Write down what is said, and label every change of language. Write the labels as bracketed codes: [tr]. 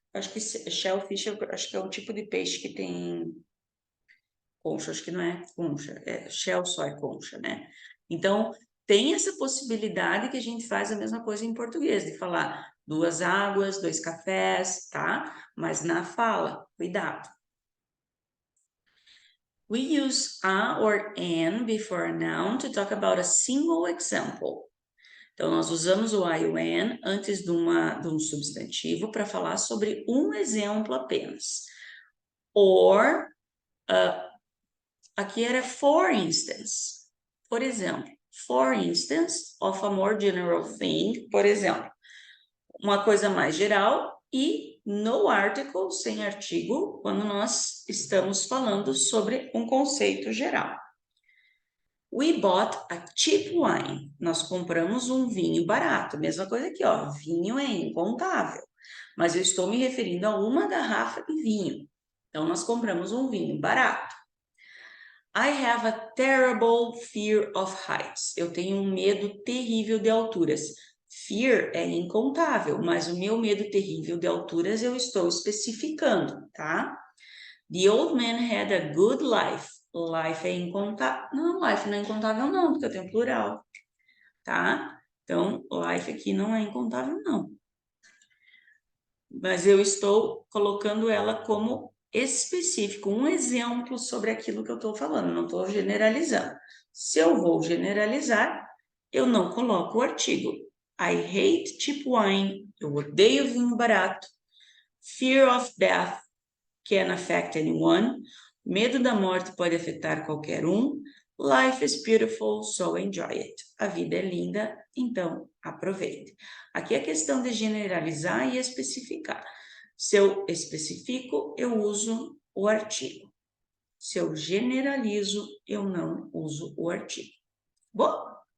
[pt] Acho que shellfish, acho que é um tipo de peixe que tem concha, acho que não é concha, shell só é concha, né? Então, tem essa possibilidade que a gente faz a mesma coisa em português, de falar 2 águas, 2 cafés, tá? Mas na fala, cuidado. [en] We use a or an before a noun to talk about a single example. [pt] Então, nós usamos o I e o an antes de um substantivo para falar sobre um exemplo apenas. Or, aqui era for instance. Por exemplo, [en] for instance of a more general thing, [pt] por exemplo, uma coisa mais geral, e no article, sem artigo, quando nós estamos falando sobre um conceito geral. [en] We bought a cheap wine. [pt] Nós compramos um vinho barato. Mesma coisa aqui, ó. Vinho é incontável. Mas eu estou me referindo a uma garrafa de vinho. Então, nós compramos um vinho barato. [en] I have a terrible fear of heights. [pt] Eu tenho um medo terrível de alturas. Fear é incontável, mas o meu medo terrível de alturas eu estou especificando, tá? [en] The old man had a good life. [pt] Life é incontável. Não, life não é incontável não, porque eu tenho plural, tá? Então, life aqui não é incontável não. Mas eu estou colocando ela como específico, um exemplo sobre aquilo que eu estou falando, não estou generalizando. Se eu vou generalizar, eu não coloco o artigo. [en] I hate cheap wine. [pt] Eu odeio vinho barato. [en] Fear of death can affect anyone. [pt] Medo da morte pode afetar qualquer um. [en] Life is beautiful, so enjoy it. [pt] A vida é linda, então aproveite. Aqui é questão de generalizar e especificar. Se eu especifico, eu uso o artigo. Se eu generalizo, eu não uso o artigo. Bom?